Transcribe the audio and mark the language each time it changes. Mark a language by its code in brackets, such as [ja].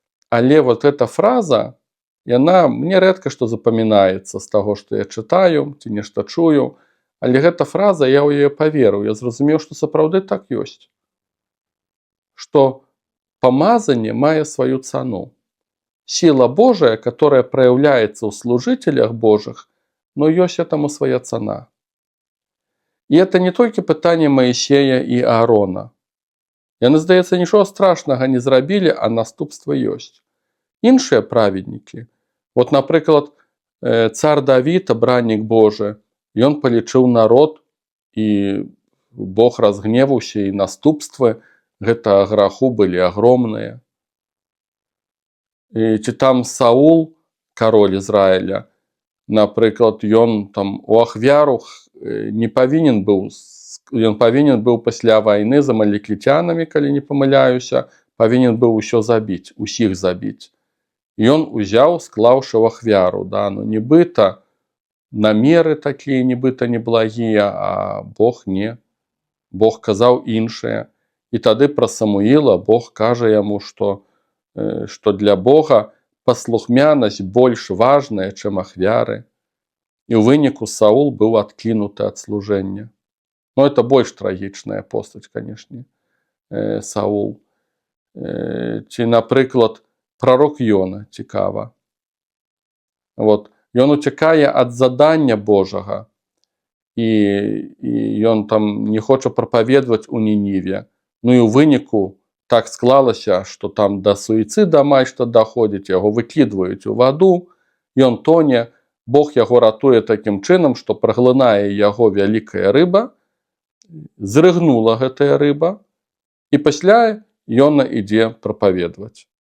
[be] Але эта фраза, яна мне рэдка што запамінаецца з таго, што я чытаю ці нешта чую, але гэта фраза, я ў яе паверыў, я зразумеў, што сапраўды так ёсць. Што памазанне мае сваю цану. [ru] Сила Божия, которая проявляется у служителях Божьих, ёсць этому своя цана. [be] І это не толькі пытанне Маісея і Аарона. Яны, здаецца, нічога страшнага не зрабілі, а наступства ёсць. Іншыя праведнікі, напрыклад, цар Давід, абраннік Божы, ён палічыў народ, і Бог разгневаўся, і наступствы гэтага граху былі агромныя. Ці там Саул, кароль Ізраіля, напрыклад, ён у ахвяру не павінен быў, ён павінен быў пасля вайны з амалікіцянамі, калі не памыляюся, павінен быў усё забіць, усіх забіць. Ён узяў, склаўшы ў ахвяру, нібыта намеры такія, нібыта неблагія, а Бог не. Бог казаў іншае. І тады пра Самуіла Бог кажа яму, што для Бога паслухмянасць больш важная, чым ахвяры. І ў выніку Саул быў адкінуты ад служэння. Это больш трагічная постаць, канешне, Саул. Ці, напрыклад, прарок Йона, цікава. Ён уцякае ад задання Божага, і ён не хоча прапаведваць у Нініве. І ў выніку так склалася, што там да суіцыда амаль што даходзіць, яго выкідваюць у ваду, ён тоне, Бог яго ратуе такім чынам, што праглынае яго вялікая рыба, зрыгнула гэтая рыба, і пасля Йона ідзе прапаведваць.